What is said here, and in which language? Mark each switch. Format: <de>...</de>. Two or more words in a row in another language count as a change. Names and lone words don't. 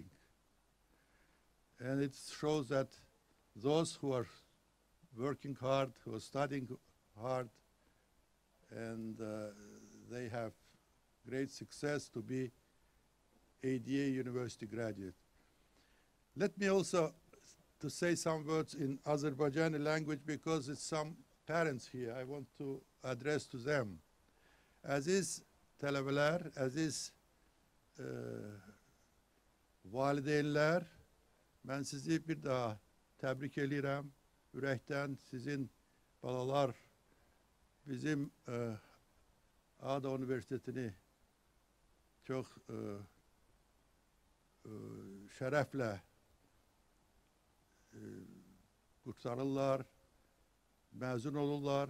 <en>And it shows that those who are working hard, who are studying hard, and they have great success to be ADA University graduate. Let me also to say some words in Azerbaijani language because it's some parents here. I want to address to them.</en> <az>Aziz tələbələr, aziz valideynlər, mən sizi bir daha təbrik edirəm. Ürəkdən sizin balalar bizim Ağda Universitetini çox şərəflə qurtarırlar, məzun olurlar.</az>